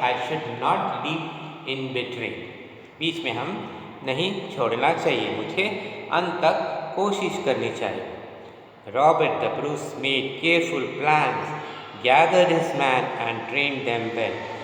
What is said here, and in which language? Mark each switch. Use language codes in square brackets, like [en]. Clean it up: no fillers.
[en] I should not leave in between. [hi] बीच में हम नहीं छोड़ना चाहिए, मुझे अंत तक कोशिश करनी चाहिए. [en] Robert the Bruce made careful plans, gathered his men and trained them well.